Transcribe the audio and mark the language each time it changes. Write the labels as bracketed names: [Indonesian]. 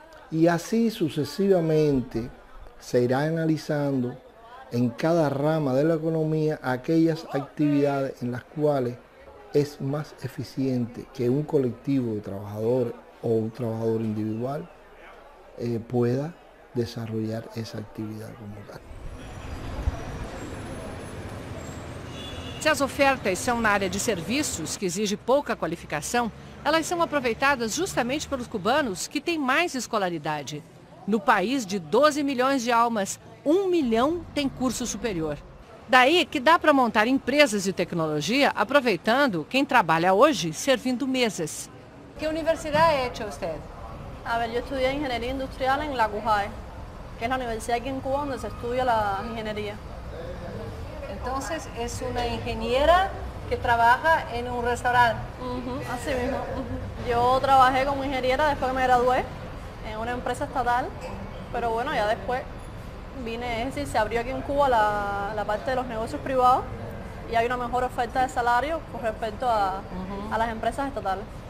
[Spanish] Y así sucesivamente se irá analizando en cada rama de la economía aquellas actividades en las cuales es más eficiente que un colectivo de trabajadores o un trabajador individual pueda desarrollar esa actividad como tal. [Portuguese] Se as ofertas são na área de serviços, que exige pouca qualificação, elas são aproveitadas justamente pelos cubanos que têm mais escolaridade. No país de 12 milhões de almas, 1 milhão tem curso superior. Daí que dá para montar empresas de tecnologia aproveitando quem trabalha hoje servindo mesas. [Spanish] Que universidade ha hecho usted? A ver, yo estudié ingeniería industrial en la CUJAE, que es la universidad aquí en Cuba donde se estudia la ingeniería. Entonces es una ingeniera que trabaja en un restaurante. Así mismo. Yo trabajé como ingeniera después que me gradué en una empresa estatal, pero bueno, ya después vine, es decir, se abrió aquí en Cuba la parte de los negocios privados y hay una mejor oferta de salario con respecto a las empresas estatales.